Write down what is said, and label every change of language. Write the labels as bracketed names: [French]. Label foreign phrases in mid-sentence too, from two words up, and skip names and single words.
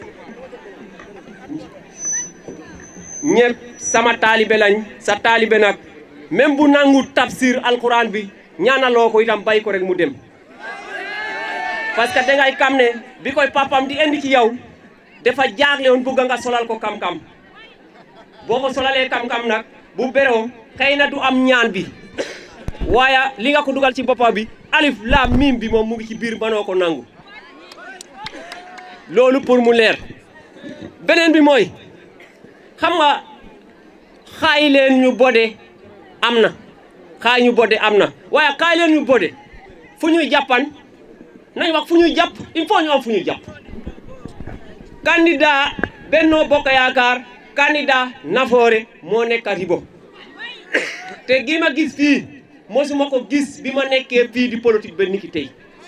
[Wolof] ñëpp sama taalibe lañ sa taalibe nag même bu nangu tafsir alquran bi ñaanaloo ko itam bay ko rek mu dem [French] parce que [Wolof] dangay xam ne bi koy papam di indi ci yow dafa jaaxle woon bëgg nga solal ko kam-kam boo ko solalee kam-kam nag bu beroo xëy na du am ñaan bi waaye li nga ko dugal ci boppam bi [Arabic] ألف لام ميم [Wolof] bi moom mu ngi ci biir mënoo ko nangu loolu pour mu leer beneen bi mooy xam nga xaay leen ñu bode am na xaay ñu bode am na waaye xaay leen ñu bode fu ñuy jàppan nañ wax fu ñuy jàpp [French] il faut [Wolof] ñu am fu ñuy jàpp candidat Benno Bokk Yaakaar candidat Nafoore moo nekk Ribot te gi ma gis fii mosuma ko gis bi ma nekkee fii di politique ba niki tey